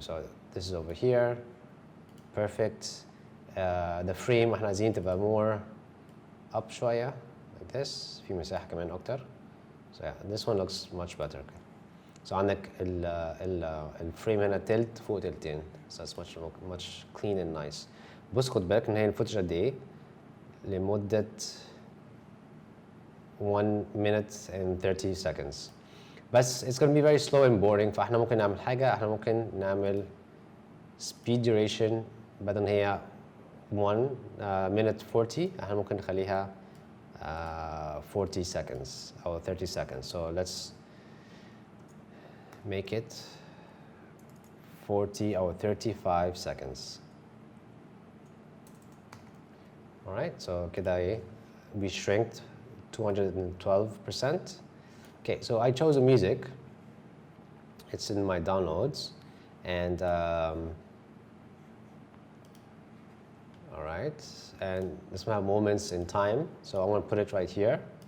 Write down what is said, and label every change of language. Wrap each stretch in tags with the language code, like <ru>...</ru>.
<en>So this is over here perfect. The frame</en> <ar>احنا عايزين تبقى</ar> <en>more up</en> <ar>شوية</ar> <en>like this</en> <ar>في مساحة كمان أكتر.</ar> <en>So yeah, this one looks much better.</en> <ar>So عندك الفريم هنا تلت فوق تلتين.</ar> <en>So it's much clean and nice.</en> <ar>بص خد بالك إن هي الفوتج قد إيه لمدة</ar> <en>1 minute and 30 seconds.</en> <ar>بس</ar> <en>it's gonna be very slow and boring.</en> <ar>فاحنا ممكن نعمل حاجة، احنا ممكن نعمل speed duration بدل ما هي 1 minute 40 احنا ممكن نخليها</ar> <en>40 seconds or 30 seconds. So let's make it 40 or 35 seconds. Alright, so</en> <ar>كده ايه</ar> <en>we shrinked 212%. Okay, so I chose a music. It's in my downloads and alright, and this might have moments in time, so I'm going to put it right here.</en>